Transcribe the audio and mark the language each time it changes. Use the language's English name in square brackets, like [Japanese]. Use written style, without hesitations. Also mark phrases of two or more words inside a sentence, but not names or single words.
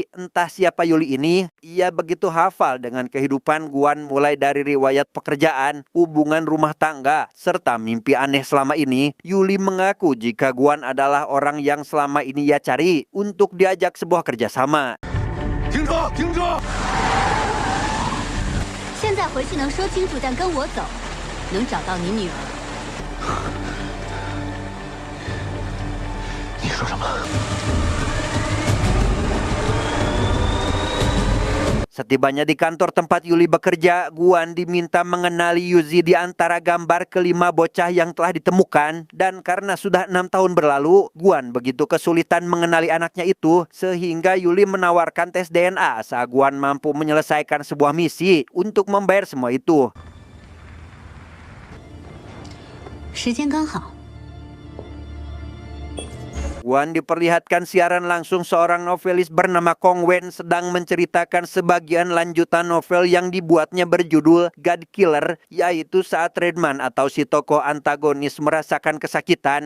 [Indonesian] Entah siapa Yuli ini, ia begitu hafal dengan kehidupan Guan mulai dari riwayat pekerjaan, hubungan rumah tangga, serta mimpi aneh selama ini. Yuli mengaku jika Guan adalah orang yang selama ini ia cari untuk diajak sebuah kerjasama. [Chinese] 现在回去能说清楚，但跟我走，能找到你女儿。你说什么？ [Indonesian] Setibanya di kantor tempat Yuli bekerja, Guan diminta mengenali Yuzi di antara gambar kelima bocah yang telah ditemukan. Dan karena sudah 6 tahun berlalu, Guan begitu kesulitan mengenali anaknya itu, sehingga Yuli menawarkan tes DNA asal Guan mampu menyelesaikan sebuah misi untuk membayar semua itu. [Chinese] 时间刚好。 [Indonesian] Guan diperlihatkan siaran langsung seorang novelis bernama Kong Wen sedang menceritakan sebagian lanjutan novel yang dibuatnya berjudul God Killer, yaitu saat Redman atau si tokoh antagonis merasakan kesakitan.